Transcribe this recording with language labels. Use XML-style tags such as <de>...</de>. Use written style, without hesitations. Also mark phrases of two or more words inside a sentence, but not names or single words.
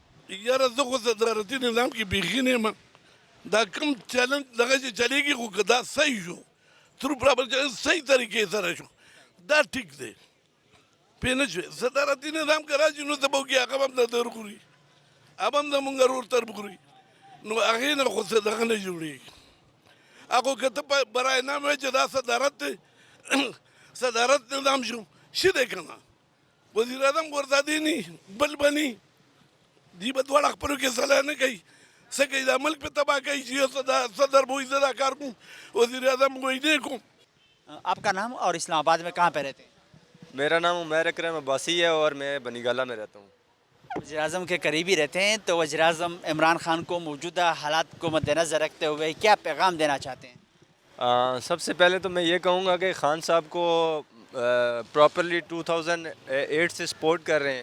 <ps>یاره زه خو صدارتي نظام کې بیخي نه یم. دا کوم چلنج دغه چې چلېږي، خو که دا صحیح شو، ترو پراپر صحیح طریقې سره شو، دا ټیک دی. پوه نه شوې؟ صدارتي نظام که راشي نو ته به وکړي، هغه به هم د در خوري، هغه هم زمونږ ورور ترب خوري، نو هغې نه خو دغه نه جوړېږي. هغه که ته په برای نام وایې چې دا صدارت دی، صدارت نظام شو شي دی که نه؟ وزیر اعظم ورته دی نی بل به نی، دی به دواړه خپلو کې صلاح نه کوي، څه کوي دا ملک پہ تباہ کوي چې یو صدر به وایي زه دا کار کوم، وزیر اعظم وایي نه کوم.</ps> <ur>آپ کا نام اور اسلام آباد میں کہاں پہ رہتے ہیں؟ میرا نام عمیر اکرم عباسی ہے اور میں بنی گالہ میں رہتا ہوں. وزیر اعظم کے قریبی رہتے ہیں، تو وزیر اعظم عمران خان کو موجودہ حالات کو مد نظر رکھتے ہوئے کیا پیغام دینا چاہتے ہیں؟ سب سے پہلے تو میں یہ کہوں گا کہ خان صاحب کو پراپرلی 2008 سے سپورٹ کر رہے ہیں.</ur>